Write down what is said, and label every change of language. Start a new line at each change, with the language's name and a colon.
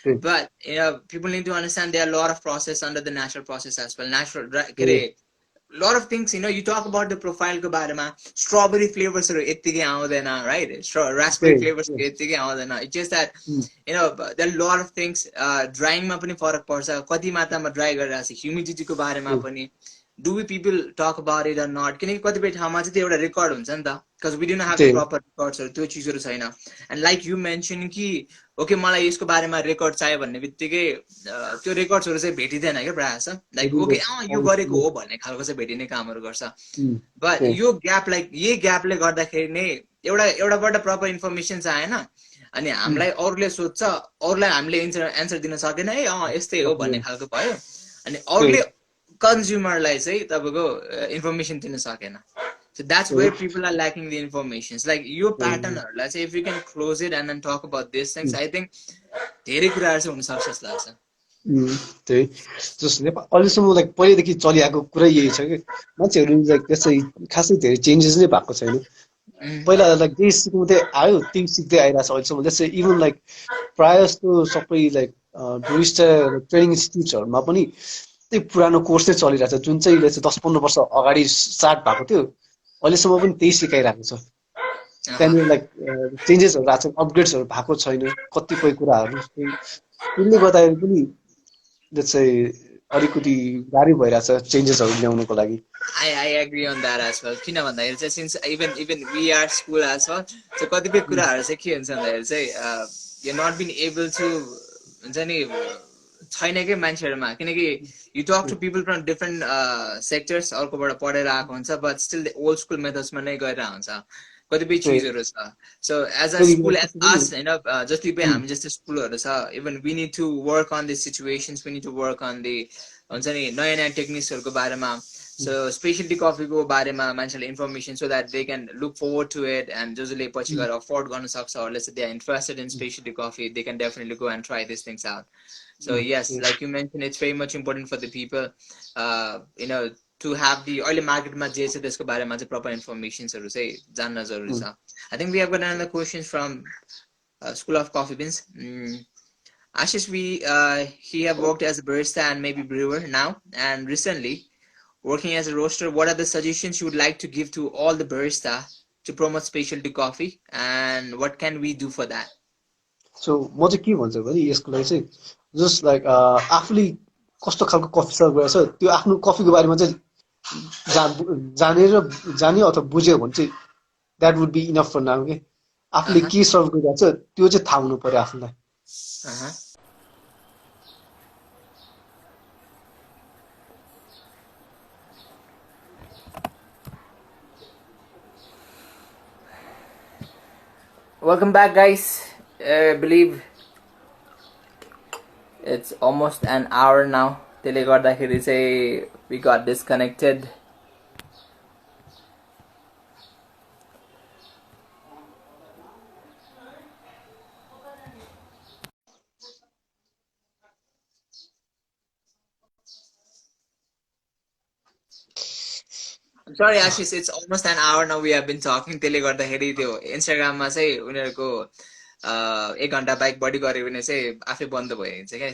English: But you know, people need to understand there are a lot of process under the natural process as well. Natural dry, lot of things, you know, you talk about the profile
Nepali: ko barema,
English: strawberry flavors are
Nepali: yettigai aउँदैन,
English: right? Raspberry flavors
Nepali: yettigai aउँदैन.
English: It's just that you know, there are a lot of things.
Nepali: Drying ma पनि फरक पर्छ, कति मात्रामा dry गरिरहेको छ, humidity को बारेमा पनि.
English: Do we people talk about it or not?
Nepali: किनकि कतिपय ठाउँमा चाहिँ त्यो एउटा रेकर्ड हुन्छ नि त,
English: because we didn't have the proper records,
Nepali: त्यो चिजहरू छैन.
English: And like you mentioned
Nepali: कि ओके मलाई यसको बारेमा रेकर्ड चाहियो भन्ने बित्तिकै त्यो रेकर्ड्सहरू चाहिँ भेटिँदैन क्या प्रायः जस्तो. लाइक ओके यो गरेको हो भन्ने खालको चाहिँ भेटिने कामहरू गर्छ. बट यो ग्याप, लाइक यही ग्यापले गर्दाखेरि नै एउटाबाट प्रपर इन्फर्मेसन चाहिँ आएन, अनि हामीलाई अरूले सोध्छ, अरूलाई हामीले एन्सर दिन सकेन है यस्तै हो भन्ने खालको भयो, अनि अरूले कन्ज्युमरलाई चाहिँ तपाईँको इन्फर्मेसन दिन सकेन.
English: So that's where people are lacking the information. It's like your pattern, let's say if we can close it and then talk about these things, I think
Nepali: धेरै कुराहरू चाहिँ हुन सक्छ जस्तो लाग्छ. त्यही जस्तो नेपाल अहिलेसम्म लाइक पहिलेदेखि चलिआएको कुरा यही छ कि मान्छेहरू लाइक त्यसै खासै धेरै चेन्जेस नै भएको छैन. पहिला लाइक जे सिकाउँदै आयो त्यही सिक्दै आइरहेको छ अहिलेसम्म. त्यसै इभन लाइक प्रायः जस्तो सबै लाइक बारिस्टा ट्रेनिङ इन्स्टिट्युट्सहरूमा पनि त्यही पुरानो कोर्स नै चलिरहेको छ, जुन चाहिँ 10-15 वर्ष अगाडि स्टार्ट भएको थियो, अहिलेसम्म पनि त्यही सिकाइरहेको छ. त्यहाँनिर लाइक चेन्जेसहरू आएको छ, अपग्रेड्सहरू भएको छैन कतिपय कुराहरू. त्यसले गर्दाखेरि पनि चाहिँ अलिकति गाह्रो भइरहेछ चेन्जेसहरू ल्याउनको लागि.
English: I agree on that as well.
Nepali: किन भन्दाखेरि चाहिँ
English: since even we are school as well,
Nepali: so कतिपय कुराहरू चाहिँ के हुन्छ भन्दाखेरि चाहिँ
English: you're not being able to
Nepali: हुन्छ नि छैन कि मान्छेहरूमा, किनकि
English: you talk to people from different sectors,
Nepali: अर्कोबाट पढेर आएको हुन्छ,
English: but still the old school methods
Nepali: मा नै गएर हुन्छ कतिपय चिजहरू छ.
English: So as a school, as us, you know,
Nepali: जति पनि हामी जस्तो स्कुलहरू छ,
English: even we need to work on the situations, we need to work on the
Nepali: हुन्छ नि नयाँ नयाँ टेक्निक्सहरूको बारेमा.
English: So specialty coffee
Nepali: को बारेमा मान्छेले
English: information so that they can look forward to it, and
Nepali: जसले पछि गएर
English: afford गर्न सक्छ, or let's say they are interested in specialty coffee, they can definitely go and try these things out. So yes, like you mentioned, it's very much important for the people, you know, to have the early marketमा
Nepali: जे छ त्यसको बारेमा चाहिँ
English: proper informationsहरू
Nepali: चाहिँ जान्न जरुरी छ.
English: I think we have got another question from School of Coffee Beans. Ashish, he have worked as a barista and maybe brewer now, and recently working as a roaster. What are the suggestions you would like to give to all the barista to promote specialty coffee, and what can we do for that?
Nepali: So म चाहिँ के भन्छु भने यसको लागि चाहिँ just like आफूले कस्तो खालको कफी सर्भ गरेछ त्यो आफ्नो कफीको बारेमा चाहिँ जाने अथवा बुझ्यो भने चाहिँ
English: that would be enough for now
Nepali: के. आफूले के सर्भ गरिरहेको छ त्यो चाहिँ थाहा हुनु पर्यो आफूलाई.
English: Welcome back, guys. I believe it's almost an hour now.
Nepali: त्यसले गर्दाखेरि चाहिँ
English: we got disconnected. I'm sorry Ashish, it's almost an hour now we have been talking.
Nepali: त्यसले गर्दाखेरि त्यो इन्स्टाग्राममा चाहिँ उनीहरूको 1 घन्टा बाइक बढी गऱ्यो भने चाहिँ आफै बन्द भइन्छ क्या.